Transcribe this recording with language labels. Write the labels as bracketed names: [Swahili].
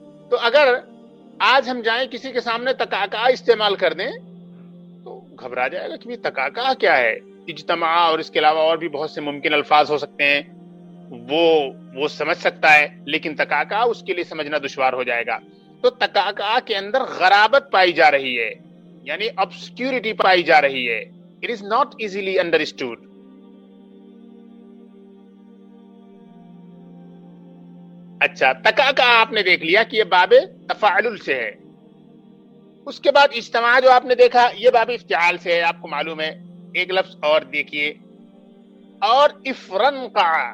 [Urdu] تو اگر آج ہم جائیں کسی کے سامنے تکأکأ استعمال کر دیں تو گھبرا جائے گا کہ تکأکأ کیا ہے. اجتماع اور اس کے علاوہ اور بھی بہت سے ممکن الفاظ ہو سکتے ہیں، وہ سمجھ سکتا ہے، لیکن تکأکأ اس کے لیے سمجھنا دشوار ہو جائے گا. تو تکأکأ کے اندر غرابت پائی جا رہی ہے، یعنی obscurity پائی جا رہی ہے. [English] It is not easily understood. [Urdu] اچھا، تکأکأ آپ نے دیکھ لیا کہ یہ باب تفاعل سے ہے. اس کے بعد اجتماع جو آپ نے دیکھا یہ باب افتعال سے ہے، آپ کو معلوم ہے. ایک لفظ اور دیکھیے، اور افرنقع.